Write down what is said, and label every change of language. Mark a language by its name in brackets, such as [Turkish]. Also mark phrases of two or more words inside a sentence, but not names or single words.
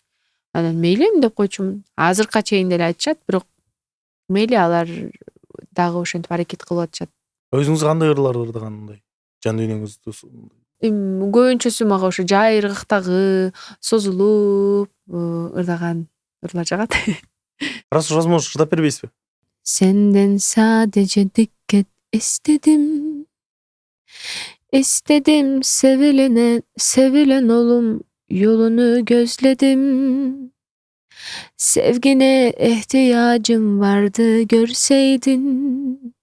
[Kyrgyz] Анан мейли эми деп койчумун. Азыркыга чейин деле айтышат, бирок мейли алар дагы ошентип аракет кылып атышат. Өзүңүз кандай ырларды ырдагандай? Жан дүйнөңүздү Көбүнчөсү мага ошо жай ыргактагы, созулуп ырдаган ырлар жагат. [Russian] Раз возможно [Kyrgyz] ырдап бербейсизби? [Turkish] Senden sadece dikkat istedim. İstedim sevilen olum yolunu gözledim. Sevgine ihtiyacım vardı görseydin.